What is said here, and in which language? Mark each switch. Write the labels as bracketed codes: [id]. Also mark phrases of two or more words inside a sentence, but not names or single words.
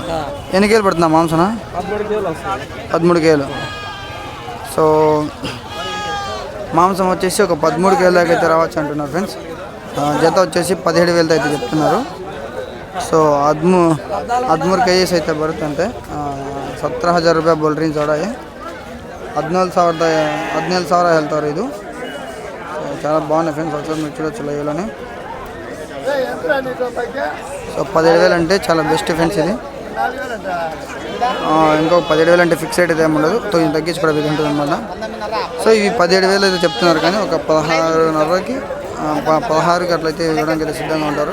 [te] ఎన్ని కేలు పడుతుందా మాంసన? 13 కేలు. సో మాంసం వచ్చేసి ఒక 13 కేల దాకా అయితే రావచ్చు అంటున్నారు ఫ్రెండ్స్. జత వచ్చేసి 17,000 అయితే చెప్తున్నారు. సో 13 కేజీస్ అయితే బరుతుంటే 17,000 [kn] ರೂಪಾಯಿ ಬೋಲ್ ರೇಂಜ್ ಹೊಡ. 17,000 ಹೇಳ್ತಾರೆ ಇದು. [te] చాలా బాగున్నాయి ఫ్రెండ్స్, ఒకసారి మీరు చూడొచ్చు లైవ్లోనే. సో 17,000 అంటే చాలా బెస్ట్ ఫ్రెండ్స్ ఇది. ఇంకో 17,000 అంటే ఫిక్స్ రేట్ అయితే ఏమి ఉండదు, తగ్గించి కూడా ఇది ఉంటుంది అనమాట. సో ఇవి 17,000 అయితే చెప్తున్నారు, కానీ ఒక 16.5కి 16కి అట్లయితే ఇవ్వడానికి అయితే సిద్ధంగా ఉంటారు.